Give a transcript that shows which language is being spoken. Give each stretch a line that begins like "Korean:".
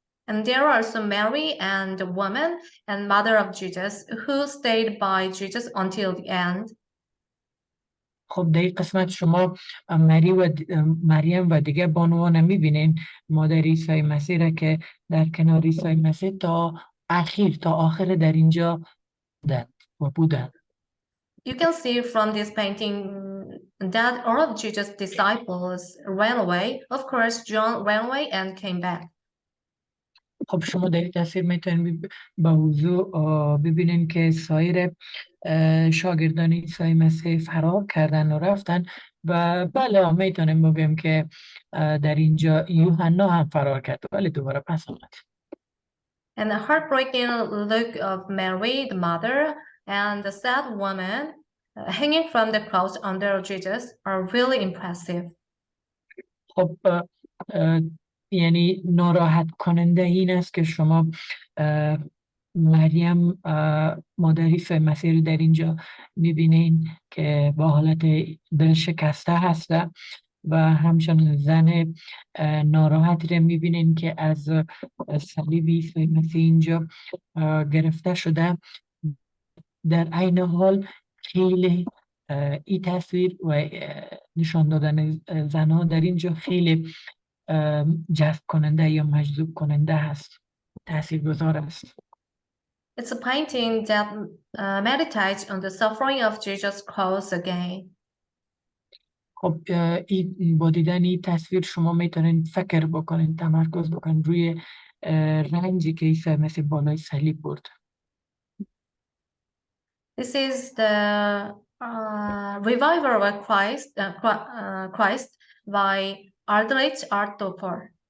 English: And there are also Mary and the woman and mother of Jesus who stayed by Jesus until the end.
Persian: خب در این قسمت شما مریم و دیگه بانوان میبینین مادر عیسی مسیح را که در کنار عیسی مسیح تا آخر در اینجا بودن.
English: You can see from this painting that all of Jesus' disciples ran away. Of course, John ran away and came back.
Persian: خب شما در این تصویر میتونید با وضوح ببینین که سایر شاگردان عیسی مسیح فرار کردن و رفتن و بله میتونیم بگیم که در اینجا یوحنا هم فرار کرد ولی دوباره پس آمد.
English: And the heartbreaking look of Mary, the mother, and the sad woman hanging from the cross under Jesus are really impressive.
Persian: خب یعنی ناراحت کننده این است که شما مریم مادر عیسی مسیح رو در اینجا میبینین که با حالت دل شکسته هسته و همچنین زن ناراحتی رو میبینین که از صلیب عیسی مسیح اینجا گرفته شده. در عین حال خیلی این تصویر و نشان دادن زنها در اینجا خیلی جذب کننده یا مجذوب کننده هست، تاثیرگذار است.
English: It's a painting that meditates on the suffering of Jesus' cross again.
Persian: خب با دیدن این تصویر شما میتونین فکر بکنین، تمرکز بکنین روی رنجی که عیسی مسیح بالای صلیب برد.
English: This is the Revival of Christ by Aldrich Arthur.